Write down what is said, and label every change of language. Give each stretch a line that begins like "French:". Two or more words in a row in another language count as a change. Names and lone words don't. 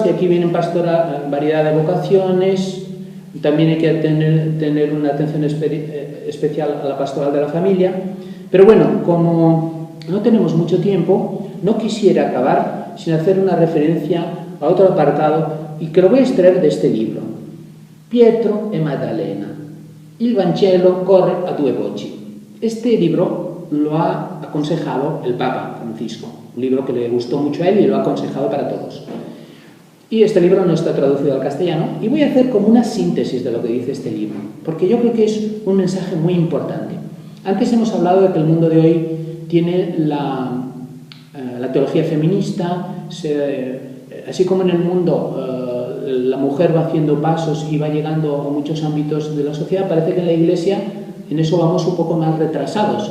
Spanish: De aquí vienen variedad de vocaciones. También hay que tener una atención especial a la pastoral de la familia. Pero bueno, como no tenemos mucho tiempo, no quisiera acabar sin hacer una referencia a otro apartado y que lo voy a extraer de este libro.
Italian: Pietro e Maddalena. Il Vangelo corre a due voci.
Spanish: Este libro lo ha aconsejado el Papa Francisco, un libro que le gustó mucho a él y lo ha aconsejado para todos. Y este libro no está traducido al castellano y voy a hacer como una síntesis de lo que dice este libro, porque yo creo que es un mensaje muy importante. Antes hemos hablado de que el mundo de hoy tiene la teología feminista, así como en el mundo la mujer va haciendo pasos y va llegando a muchos ámbitos de la sociedad, parece que en la Iglesia en eso vamos un poco más retrasados.